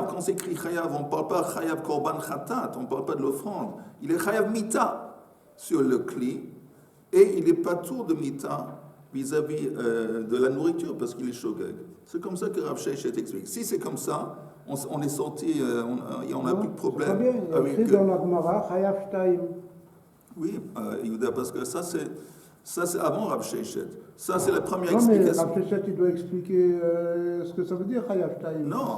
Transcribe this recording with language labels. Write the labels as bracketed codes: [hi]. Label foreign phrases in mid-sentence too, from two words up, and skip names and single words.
[fr] Quand c'est écrit chayav, on ne parle pas [he] חייב קרבן חטאת, [fr] on ne parle pas de l'offrande. Il est [he] חייב מיתה [fr] sur le kli. Et il n'est pas tour de mita vis-à-vis de la nourriture parce qu'il est shogeg. C'est comme ça que Rav Sheishet explique. Si c'est comme ça, on est sorti, on n'a plus de problème. Très bien, il y a écrit dans la Gemara, [he] חייב שתיים. [fr] Oui, Yehuda, parce que ça c'est avant Rav Sheishet. Ça c'est la première explication. Non, mais Rav Sheishet, il doit expliquer ce que ça veut dire [he] חייב שתיים. [fr] Non.